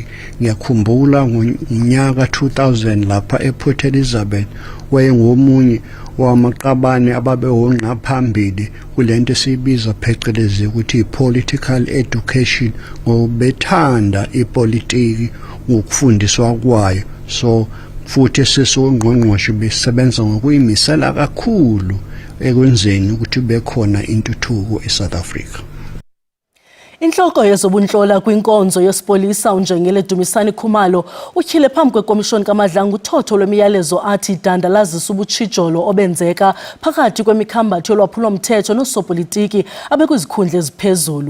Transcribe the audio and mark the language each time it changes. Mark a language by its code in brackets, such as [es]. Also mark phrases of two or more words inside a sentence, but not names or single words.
[zu] Ngiyakhumbula ngonyaka 2000 lapha ePort Elizabeth wayengomunye wamaqabane ababehonqa phambili kulento esibiza phecelezi ukuthi [en] political education, [zu] ngobethanda ipolitiki ngokufundiswa kwayo. So futhi sesongqongqoshe besebenza ngokuyimisela kakhulu ekwenzeni ukuthi bekhona intuthuko eSouth Africa. [xh] Inhloko yezobunhlola kwinkonzo yesipolisa uNjengele Dumisani Khumalo utyhile phambi kwekomishoni kaMadlangu uthotho lwemiyalezo athi idandalazisa ubutshijolo obenzeka phakathi kwemikhambathi yolwaphulo-mthetho noosopolitiki abekwizikhundla eziphezulu.